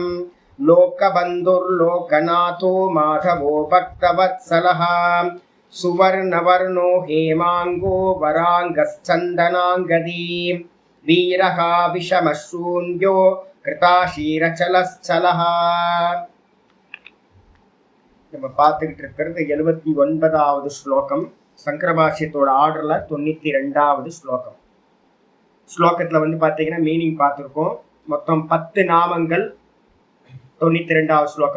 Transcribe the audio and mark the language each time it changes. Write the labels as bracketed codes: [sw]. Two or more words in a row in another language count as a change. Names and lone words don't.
[sa] लोकबन्धुर्लोकनाथो माधवो भक्तवत्सलः. सुवर्णवर्णो हेमाङ्गो वराङ्गश्चन्दनाङ्गदी. वीरः विषमशून्यो कृताशीरचलश्चलः. [ta] நம்ம பார்த்துக்கிட்டு இருக்கிறது 79வது ஸ்லோகம். சங்கர பாஷ்யத்தோட ஆர்டர்ல 92வது ஸ்லோகம். ஸ்லோகத்தில் பார்த்தீங்கன்னா மீனிங் பார்த்துருக்கோம். மொத்தம் 10 நாமங்கள் 92வது ஸ்லோகம்.